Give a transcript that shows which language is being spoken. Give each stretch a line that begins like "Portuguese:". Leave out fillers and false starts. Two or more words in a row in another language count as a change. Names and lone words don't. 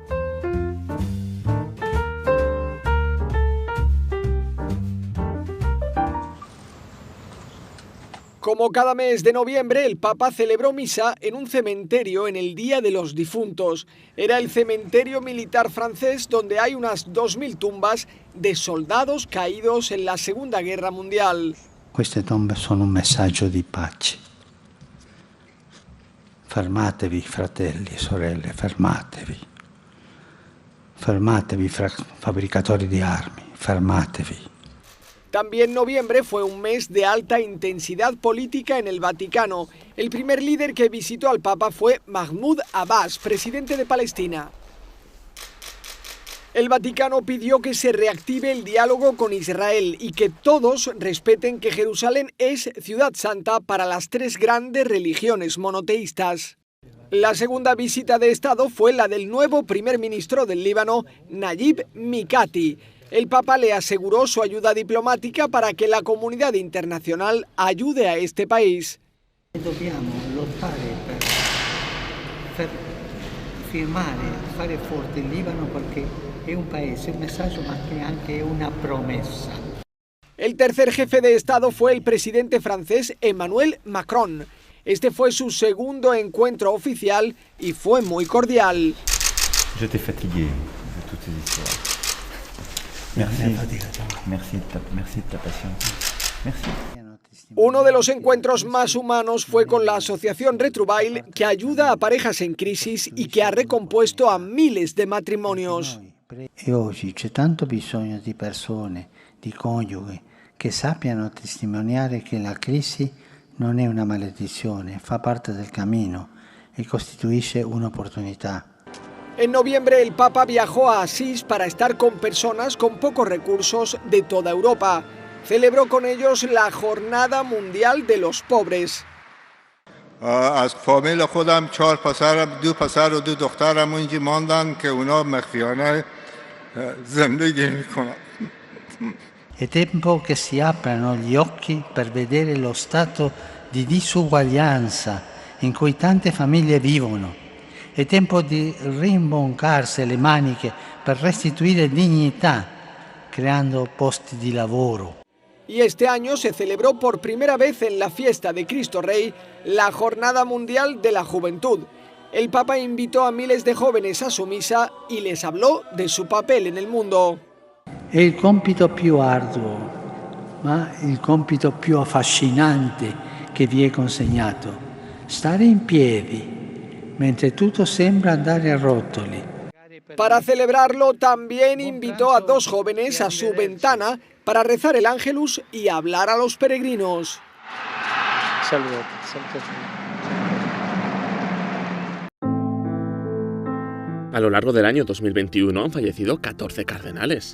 Spanish: Como cada mes de noviembre, el Papa celebró misa en un cementerio en el Día de los Difuntos. Era el cementerio militar francés donde hay unas 2000 tumbas de soldados caídos en la Segunda Guerra Mundial.
Italian: Queste tombe sono un messaggio di pace. Fermatevi, fratelli e sorelle, fermatevi. Fermatevi, fabbricatori di armi, fermatevi.
Spanish: También noviembre fue un mes de alta intensidad política en el Vaticano. El primer líder que visitó al Papa fue Mahmoud Abbas, presidente de Palestina. El Vaticano pidió que se reactive el diálogo con Israel y que todos respeten que Jerusalén es ciudad santa para las tres grandes religiones monoteístas. La segunda visita de Estado fue la del nuevo primer ministro del Líbano, Nayib Mikati. El Papa le aseguró su ayuda diplomática para que la comunidad internacional ayude a este país.
Italian: Dobbiamo lottare per firmare, fare forte il Libano perché è un paese, un messaggio ma che anche una promessa.
Spanish: El tercer jefe de Estado fue el presidente francés Emmanuel Macron. Este fue su segundo encuentro oficial y fue muy cordial.
French: J'étais fatigué de toutes ces histoires. Merci de ta paciencia. Merci.
Spanish: Uno de los encuentros más humanos fue con la asociación Retrouvailles, que ayuda a parejas en crisis y que ha recompuesto a miles de matrimonios.
Italian: E oggi c'è tanto bisogno di persone, di coniughi, che sappiano testimoniare che la crisi non è una maledizione, fa parte del cammino e costituisce un'opportunità.
Spanish: En noviembre el Papa viajó a Asís para estar con personas con pocos recursos de toda Europa. Celebró con ellos la Jornada Mundial de los Pobres.
Persian: از فامیل خودم 4 پسرم 2 پسر و 2 دخترم اونجا ماندن که اونا مخفیانه زندگی میکنن.
Italian: È tempo che si aprano gli occhi per vedere lo stato di disuguaglianza in cui tante famiglie vivono. È tempo di rimboccarsi le maniche per restituire dignità, creando posti di lavoro.
Spanish: Y este año se celebró por primera vez en la fiesta de Cristo Rey la Jornada Mundial de la Juventud. El Papa invitó a miles de jóvenes a su misa y les habló de su papel en el mundo.
Italian: È il compito più arduo, ma il compito più affascinante che vi è consegnato. Stare in piedi mentre tutto sembra andare a rotoli.
Spanish: Para celebrarlo también invitó a 2 jóvenes a su ventana para rezar el Ángelus y hablar a los peregrinos. A lo largo del año 2021 han fallecido 14 cardenales.